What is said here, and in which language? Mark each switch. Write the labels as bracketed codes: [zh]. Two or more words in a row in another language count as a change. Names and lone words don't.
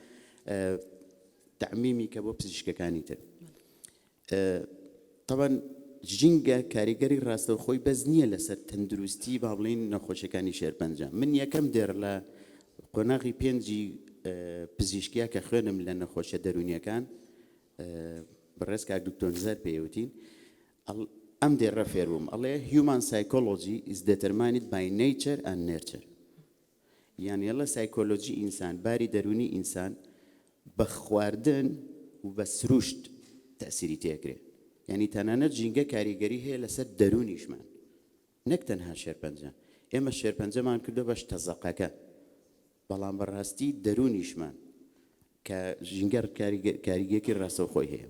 [ckb] تعمیمی کە بۆ پزیشکەکانی تر طبعا ژینگە کاریگەری ڕاستەوخۆی بەس نییە لەسەر تەندروستی با بڵین نەخۆشیەکانی شێرپەنجە من یەکەم دێر لە قۆناغی پێنجی پزیشکیا کە خوێنم لە نەخۆشیە دەرونیەکان بەڕێز کاک دکتۆر نزار پێوتین ئەم دێڕە فێربووم ئەڵێ [en] human psychology is determined by nature and nurture. [ckb] یعنی ئەڵە سایکۆلۆجی ئینسان باری دەرونی ئینسان بە خواردن و بە سروشت تەسیری تێکرێ. یعنی تەنانەت ژینگە کاریگەری هەیە لەسەر دەرونیشمان نەک تەنها شێرپەنجە. ئێمە شێرپەنجەمان کردو بەش تەزەقەکە بەڵام بەڕاستی دەرونیشمان کە ژینگەر کاریگەری ڕاستەوخۆی هەیە.